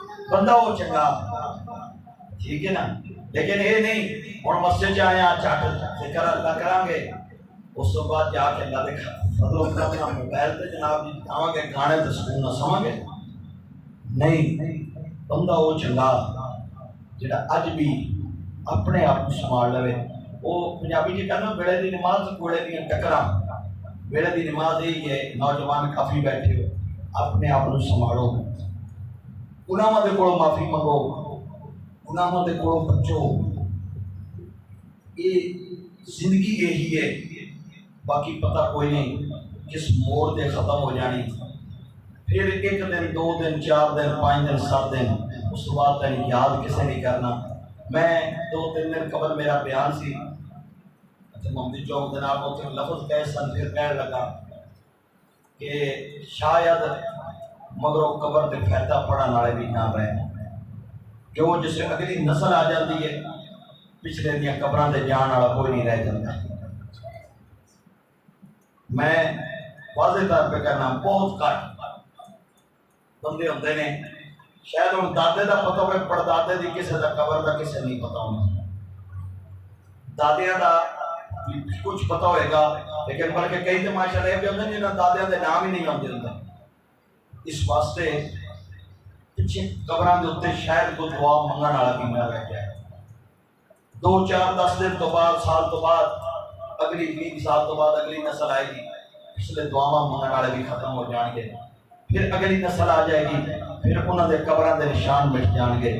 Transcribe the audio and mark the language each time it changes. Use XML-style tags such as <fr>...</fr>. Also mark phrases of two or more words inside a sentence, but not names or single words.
<pa>بندہ وہ چنگا، ٹھیک ہے نا، لیکن یہ نہیں ہوں مسجد آیا چٹ ذکر اللہ کریں گے، اس تو بعد جا کے اللہ دیکھا فضل و کرم نال موبائل تے جناب جی آواں گے گانے تے سکون نہ سواں گے، نہیں، بندہ وہ چنگا جڑا اج بھی اپنے آپ کو سنبھال لے۔ وہ پنجابی جی کہنا ویلے دی نماز کوڑے دیاں ٹکراں، ویلے دی نماز یہی ہے، نوجوان کافی بیٹھے ہو اپنے آپ کو سنبھالو، گناہاں دے کولوں معافی منگو، گناہاں دے کولوں بچو، یہ زندگی یہی ہے، باقی پتہ کوئی نہیں کس موڑ تے ختم ہو جانی، پھر ایک دن 2 دن 4 دن 5 دن 7 دن اس کے بعد تین یاد کسے نہیں کرنا۔ میں 2-3 دن قبل میرا بیان سی محمدی چوک جناب اتنے لفظ کہے سن، پھر کہنے لگا کہ شاید مگروں قبر تے فائدہ پڑھن والے بھی نہ رہے، جو جسے اگلی نسل آ جاتی ہے پچھلے دیاں قبراں تے جان والا کوئی نہیں رہ جاتا۔ میں واضح طور پہ کہنا بہت کٹ بندے ہوندے نے شاید ہوں دادے دا پتہ ہوئے پڑدادے دی کسے دا قبر دا کسے نہیں پتہ ہونا، دادیاں دا کچھ پتہ ہوئے گا لیکن بلکہ کئی تو ماشاءاللہ بھی ہوندے جنہاں دادیاں دے نام ہی نہیں ہوندے ہوندے، اس واسطے پیچھے قبراں دے اوتے شاید کوئی دعا منگن والا بھی نہ رہ جائے، 2 4 10 دن تو بعد سال تو بعد اگلی 20 سال تو بعد اگلی نسل آئے گی، پچھلے دعاواں منگن والے بھی ختم ہو جان گے، پھر اگلی نسل آ جائے گی، پھر انہوں نے قبراں دے نشان مٹ جان گے۔</pa>